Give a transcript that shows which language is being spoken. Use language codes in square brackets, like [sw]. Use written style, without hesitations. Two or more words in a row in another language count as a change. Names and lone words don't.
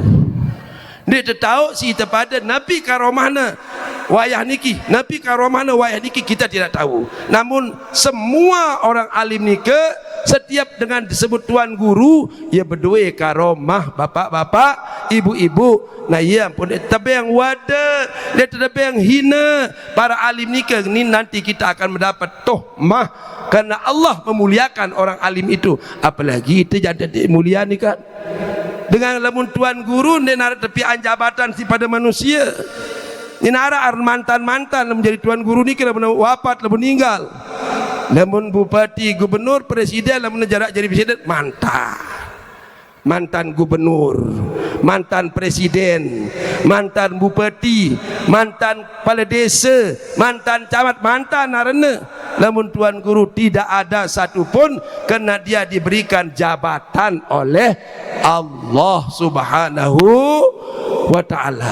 [sas] Dia tahu si terpada Nabi karomahna wayah niki, Nabi karomahna wayah niki [id] kita tidak tahu. Namun semua orang alim nike setiap dengan disebut tuan guru ia berdua karomah bapak-bapak, ibu-ibu. Nah ia pun tapi yang wada, dia tetapi yang hina para alim nike ni nanti kita akan mendapat tohmah karena Allah memuliakan orang alim itu. Apalagi itu jadi mulia ni kan. [sas] Dengan lamun tuan guru ni nara tepian jabatan si pada manusia. Ni nara mantan-mantan menjadi tuan guru ni kira benar wafat lamun meninggal. [id] Lamun bupati, gubernur, presiden lamun jarak jadi presiden mantan gubernur, mantan presiden, mantan bupati, mantan kepala desa, mantan camat, mantan narana. Namun tuan guru tidak ada satupun karena dia diberikan jabatan oleh Allah [ar] سبحانه وتعالى.